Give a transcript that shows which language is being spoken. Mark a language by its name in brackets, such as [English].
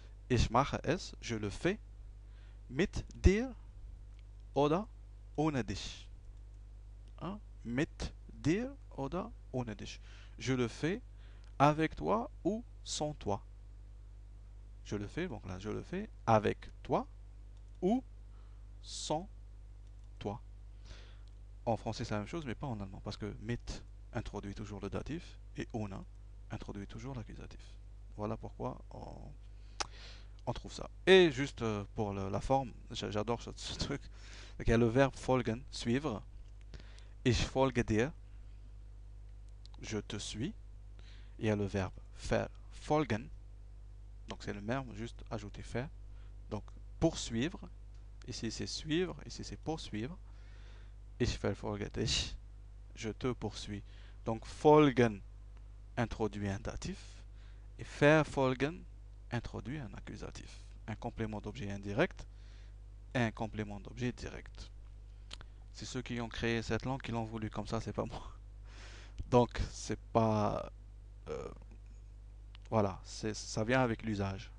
[German] Ich mache es, [French] je le fais, [German] mit dir oder ohne dich. Hein? Mit dir oder ohne dich. [French] Je le fais avec toi ou sans toi. Je le fais, donc là, je le fais avec toi ou sans toi. En français, c'est la même chose, mais pas en allemand, parce que mit introduit toujours le datif et ohne introduit toujours l'accusatif. Voilà pourquoi on trouve ça. Et juste pour la forme, j'adore ce truc. Il y a le verbe folgen, suivre. [German] Ich folge dir, [French] je te suis. Il y a le verbe faire, folgen. Donc c'est le verbe juste ajouter faire. Donc poursuivre. Ici c'est suivre, ici c'est poursuivre. [German] Ich verfolge dich, [French] je te poursuis. Donc folgen introduit un datif et verfolgen introduit un accusatif. Un complément d'objet indirect et un complément d'objet direct. C'est ceux qui ont créé cette langue qui l'ont voulu comme ça, c'est pas moi. Donc c'est pas voilà, ça vient avec l'usage.